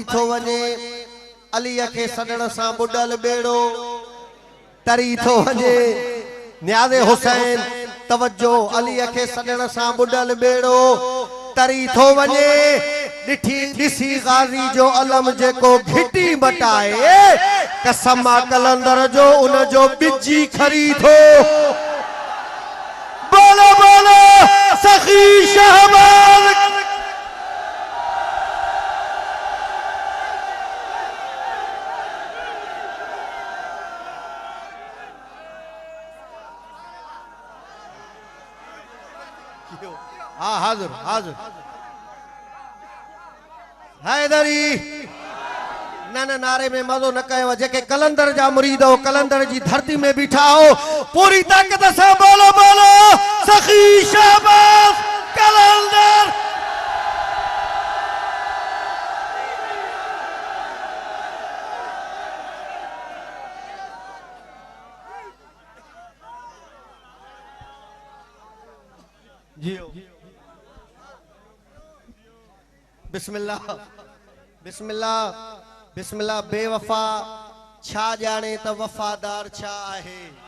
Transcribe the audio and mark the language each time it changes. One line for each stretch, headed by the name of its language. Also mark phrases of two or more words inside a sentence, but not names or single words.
Sindhi: थो वने अली के सदन सा बुडल बेड़ो तरी थो वने न्याज़े हुसैन तवज्जो अली के सदन सा बुडल बेड़ो तरी थो वने डिठी दिसी गाजी जो अलम जेको घिटी बटाए कसमा कलंदर जो उन जो बिजी खरी थो
Urdu: بولو بولو سخی شہباز ہاں حاضر حاضر حیدری نہ نعرے میں
Sindhi: मज़ो न कयो जेके कलंदर जा मुरीद हो कलंदर जी धरती में बीठा हो
Urdu: پوری طاقت سے بولو بولو سخی شہباز قلندر
Sindhi: जियो बिस्मिल्लाह बिस्मिल्लाह बिस्मिल्लाह बेवफा छा जाने त वफादार छा आहे